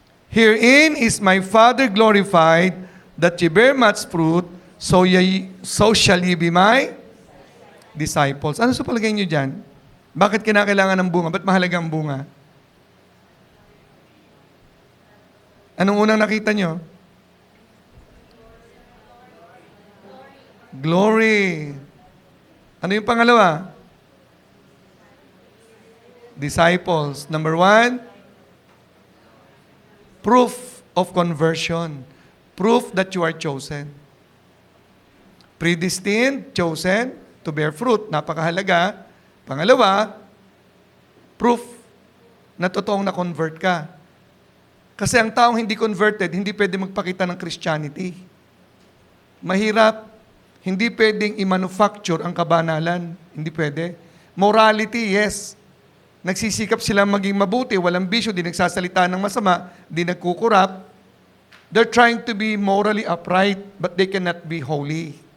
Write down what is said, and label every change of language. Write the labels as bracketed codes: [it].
[en] Herein is my Father glorified, that ye bear much fruit, so shall ye be my disciples. [tl] Ano sa palagay niyo dyan? Bakit kinakailangan ng bunga? Ba't mahalaga ang bunga? Anong unang nakita niyo? Glory. Ano yung pangalawa? [en] Disciples. Number 1, proof of conversion. Proof that you are chosen. Predestined, chosen, to bear fruit. [tl] Napakahalaga. Pangalawa, proof na totoong na-convert ka. Kasi ang taong hindi converted, hindi pwede magpakita ng Christianity. Mahirap. Hindi pwedeng i-manufacture ang kabanalan. Hindi pwede. [en] Morality, yes. [tl] Nagsisikap sila maging mabuti, walang bisyo, di nagsasalita ng masama, di nagkukurap. [en] They're trying to be morally upright, but they cannot be holy.